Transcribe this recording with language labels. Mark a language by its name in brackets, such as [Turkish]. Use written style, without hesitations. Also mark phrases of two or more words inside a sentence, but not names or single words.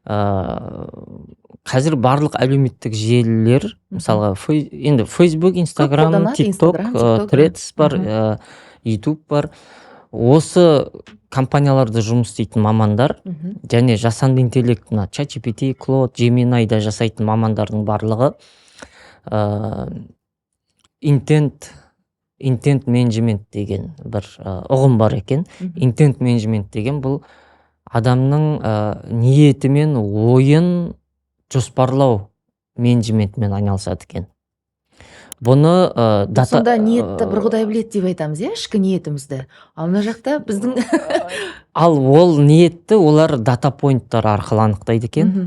[Kazakh] қазір барлық әлеуметтік желілер, мысалға енді Facebook, Instagram, TikTok, Threads бар, YouTube бар. Осы компанияларда жұмыс істейтін мамандар және жасанды интеллект, ChatGPT, Claude, Gemini'да жасайтын мамандардың барлығы [English] intent management [Kazakh] деген бір ұғым бар екен. [English] Intent management [Kazakh] деген бұл адамның ниеті мен ойын жоспарлау менеджментімен айналысады екен. Бұны сонда ниетті бір Құдай біледі деп айтамыз, ішкі ниетімізді. Ал мына жақта біздің ал ол ниетті олар [English] data points [Kazakh] арқылы анықтайды екен.